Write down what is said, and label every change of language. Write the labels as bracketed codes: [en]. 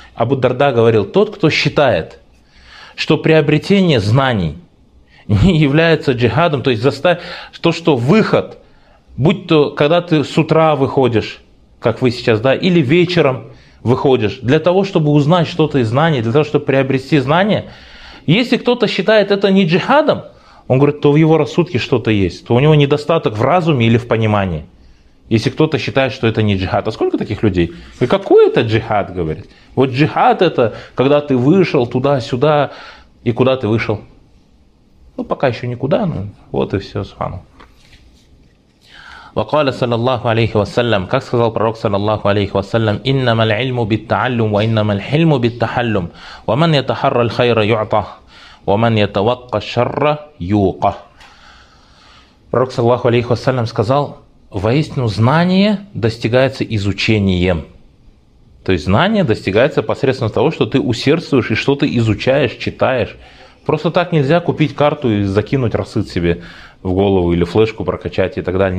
[ru] Абу Дарда говорил, тот, кто считает, что приобретение знаний не является джихадом, то есть заставить то, что выход, будь то, когда ты с утра выходишь, как вы сейчас, да, или вечером выходишь, для того, чтобы узнать что-то из знаний, для того, чтобы приобрести знания, если кто-то считает это не джихадом, он говорит, то в его рассудке что-то есть, то у него недостаток в разуме или в понимании, если кто-то считает, что это не джихад. А сколько таких людей? И какой это джихад, говорит? Вот джихад это, когда ты вышел туда-сюда, и куда ты вышел? Ну, пока еще никуда, но вот и все, субхану. [ar] وقال صلى الله عليه وسلم, [ru] как сказал пророк [ar] صلى الله عليه وسلم, إنما العلم بالتعلم وإنما الحلم بالتحلم ومن يتحرى الخير يعطى ومن يتوقى الشر يوقى. [ru] Пророк صلى الله عليه وسلم сказал, воистину знание достигается изучением. То есть знание достигается посредством того, что ты усердствуешь и что ты изучаешь, читаешь. Просто так нельзя купить карту и закинуть рассыт себе в голову или флешку прокачать и так далее.